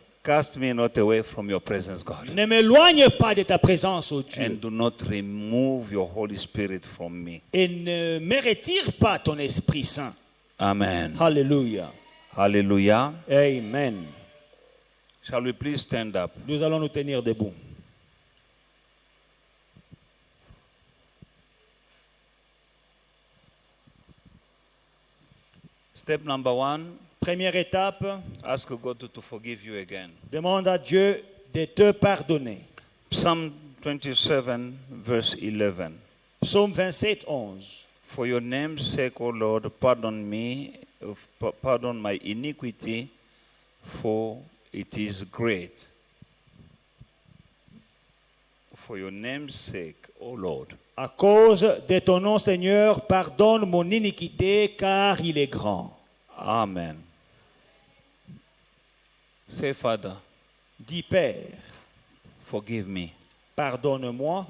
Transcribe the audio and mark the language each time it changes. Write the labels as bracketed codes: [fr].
[en] cast me not away from your presence, God. [fr] Ne m'éloigne pas de ta présence, ô Dieu. [en] And do not remove your Holy Spirit from me. [fr] Et ne me retire pas ton Esprit Saint. [en] Amen. [fr] Alléluia. [en] Hallelujah. [fr] Amen. [en] Shall we please stand up? [fr] Nous allons nous tenir debout. [en] Step number 1, [fr] Première étape, [en] ask God to forgive you again. [fr] demande à Dieu de te pardonner. [en] Psalm 27, verse 11. [fr] Psaume 27, 11. [en] For your name's sake, O Lord, pardon me, pardon my iniquity, for it is great. For your name's sake, O Lord. [fr] À cause de ton nom, Seigneur, pardonne mon iniquité, car il est grand. [en] Amen. Say, Father, [fr] Dis, Père, [en] forgive me [fr] pardonne-moi